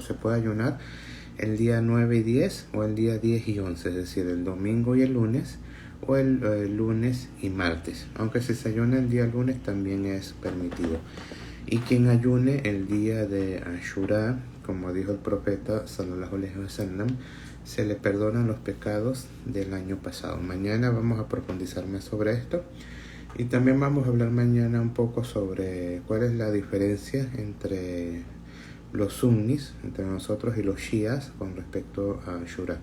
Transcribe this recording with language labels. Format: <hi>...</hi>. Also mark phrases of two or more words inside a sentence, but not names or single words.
<es>Se puede ayunar el día 9 y 10 o el día 10 y 11, es decir, el domingo y el lunes, o el lunes y martes. Aunque si se ayuna el día lunes también es permitido. Y quien ayune el día de Ashura, como dijo el profeta</es> <ar>صلى الله عليه وسلم,</ar> <es>se le perdonan los pecados del año pasado. Mañana vamos a profundizar más sobre esto, y también vamos a hablar mañana un poco sobre cuál es la diferencia entre los sunnis, entre nosotros, y los shias con respecto a Ashura.</es>